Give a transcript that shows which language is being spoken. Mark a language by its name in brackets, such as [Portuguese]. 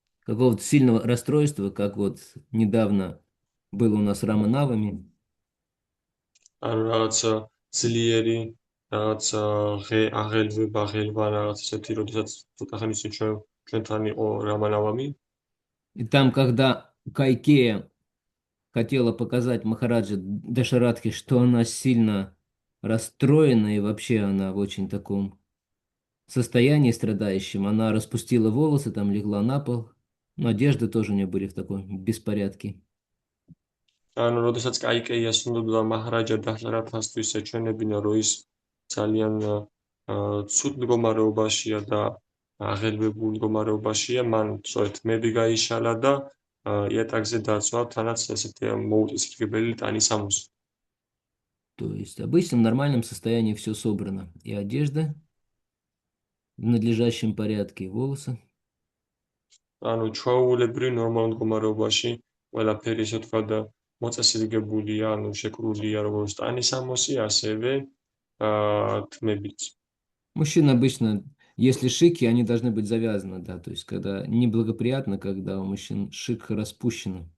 [Russian] Какого-то сильного расстройства, как вот недавно было у нас с Раманавами. [Georgian] ანუ რაღაც ძლიერი, რაღაც აღელვება, აღელვა, რაღაც ესეთი, როდესაც ცოტა ხნის წინ ჩვენთან იყო რამანავამი. [Russian] И там, когда Кайкея хотела показать Махараджа Дашарадхи, что она сильно расстроена и вообще она в очень таком состоянии страдающем, она распустила волосы, там легла на пол, но одежды тоже у нее были в таком беспорядке. [Georgian] ანუ როდესაც კაიკეიას უნდა მაჰარაჯა დაჰლარათასთვის ეჩვენებინა, რომ ის ძალიან ცუდ მდგომარეობაშია და აღელვებულ მდგომარეობაშია, მან სწორედ თმები გაიშალა და იატაკზე დაწვა, თანაც ესეთი მოუწესრიგებელი ტანის ამოსი. [Russian] То есть обычно в нормальном состоянии все собрано. И одежда в надлежащем порядке, и волосы. [Georgian] ანუ ჩვეულებრივ ნორმალურ მდგომარეობაში ყველაფერი ესე ვთქვათ მოწესრიგებულია, ანუ შეკრულია როგორც ტანის ამოსი, ასევე თმებიც. [Russian] Мужчины обычно Если шики, они должны быть завязаны, да, то есть когда неблагоприятно, когда у мужчин шик распущен.